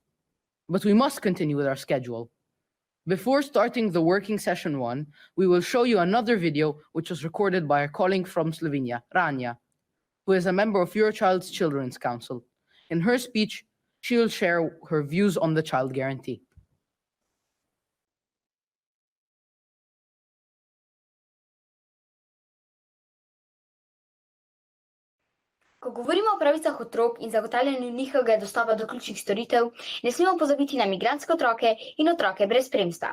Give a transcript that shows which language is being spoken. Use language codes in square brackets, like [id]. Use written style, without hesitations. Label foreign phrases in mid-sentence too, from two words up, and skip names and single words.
[en] But we must continue with our schedule. Before starting the working session 1, we will show you another video which was recorded by a colleague from Slovenia, Rania, who is a member of Your Child's Children's Council. In her speech, she will share her views on the Child Guarantee. [sl] Ko govorimo o pravicah otrok in zagotavljanju njihovega dostopa do ključnih storitev, ne smemo pozabiti na migrantske otroke in otroke brez spremstva.